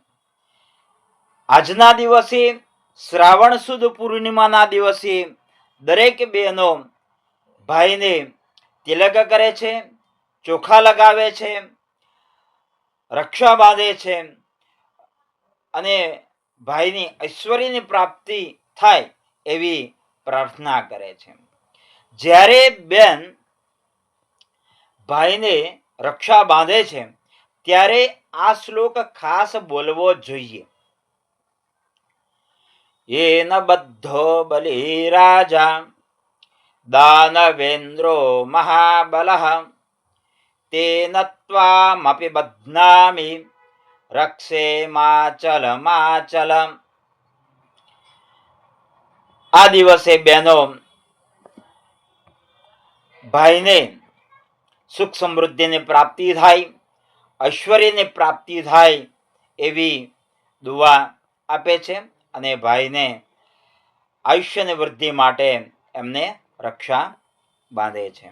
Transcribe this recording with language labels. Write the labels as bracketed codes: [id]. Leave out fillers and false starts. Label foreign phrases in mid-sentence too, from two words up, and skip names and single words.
[gu] આજના દિવસે શ્રાવણ સુદ પૂર્ણિમાના દિવસે દરેક બહેનો ભાઈને તિલક કરે છે, ચોખા લગાવે છે, રક્ષા બાંધે છે અને ભાઈની ઐશ્વર્યની પ્રાપ્તિ થાય એવી પ્રાર્થના કરે છે. જ્યારે બેન ભાઈને રક્ષા બાંધે છે ત્યારે આ શ્લોક ખાસ બોલવો જોઈએ. [sa] येन बद्धो बलिराजा दानवेन्द्रो महाबलः तेन त्वामपि बध्नामि रक्षे माचलमाचलम्. [gu] આ દિવસે બહેનો ભાઈને સુખ સમૃદ્ધિની પ્રાપ્તિ થાય, ઐશ્વર્યની પ્રાપ્તિ થાય એવી દુઆ આપે છે અને ભાઈને આયુષ્યની વૃદ્ધિ માટે એમને રક્ષા બાંધે છે.